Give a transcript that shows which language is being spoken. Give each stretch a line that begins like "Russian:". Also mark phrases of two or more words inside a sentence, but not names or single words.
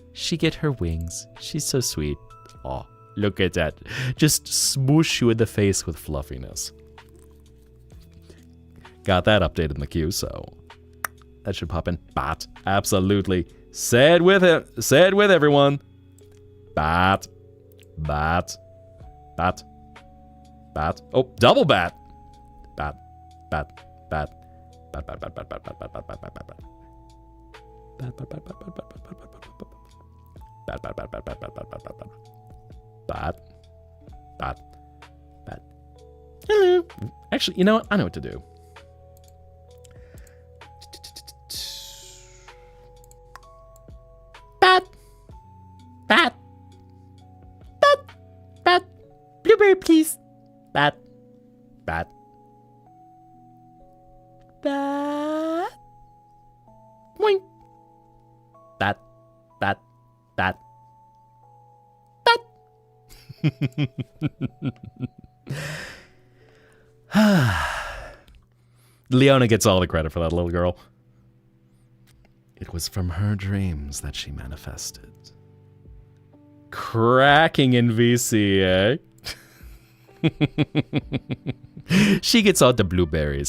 English: She get her wings. She's so sweet. Oh, look at that. Just smoosh you in the face with fluffiness. Got that updated in the queue, so that should pop in. Bat. Absolutely. Say it with it. Say it with everyone. Bat. Bat. Bat. Bat. Oh, double bat. Bat. Bat. Bat. Bat. Bat. Bat. Bat. Bat. Bat. Bat. Bat. Bat. Bat. Bat. Bat. Bat, bat, bat, bat, bat, bat, bat, bat, bat, bat, bat, bat, bat, bat, bat, bat, bat, bat, bat. Hello. Actually, you know what? I know what to do. Bat, bat, bat, bat. Blueberry, please. Bat, bat, bat. Boing. Bat, bat, bat, bat. Leona gets all the credit for that little girl. It was from her dreams that she manifested. Cracking in VC, eh? She gets all the blueberries.